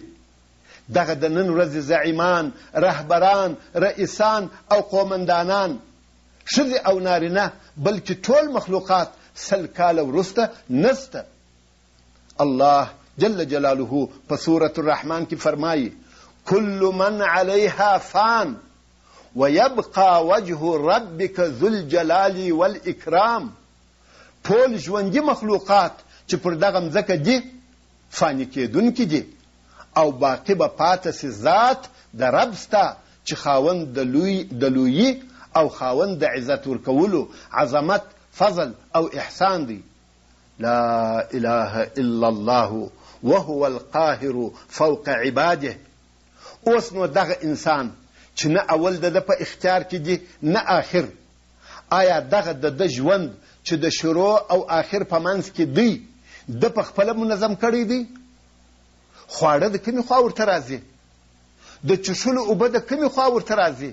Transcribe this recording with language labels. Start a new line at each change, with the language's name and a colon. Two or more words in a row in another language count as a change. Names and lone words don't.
Pashto: دغه د نن ورځې زعیمان، رهبران، رئیسان او قومندانان، ښځې او نارینه، بلکې ټول مخلوقات 100 کاله وروسته نسته. الله جل جلاله په سورة الرحمن کې فرمایي:
Arabic: كل من عليها فان ويبقى وجه ربك ذو الجلال والإكرام.
Pashto: ټول ژوندي مخلوقات چې پر دغه مځکه دي فاني کېدونکي دي او باقي به پاته سي ذات د رب ستا چې خاوند د لویي او خاوند د عزت ورکولو، عظمت، فضل او احسان دی.
Arabic: لا اله الا الله وهو القاهر فوق عباده.
Pashto: اوس نو دغه انسان چې نه اول د په اختیار کې دي نه آخر، آیا دغه د ژوند چې د شروع او آخر په منځ کې دی د په خپله منظم کړی دی؟ خواړه د کومې خوا ورته راځي؟ د چښلو اوبه د کومې خوا ورته راځي؟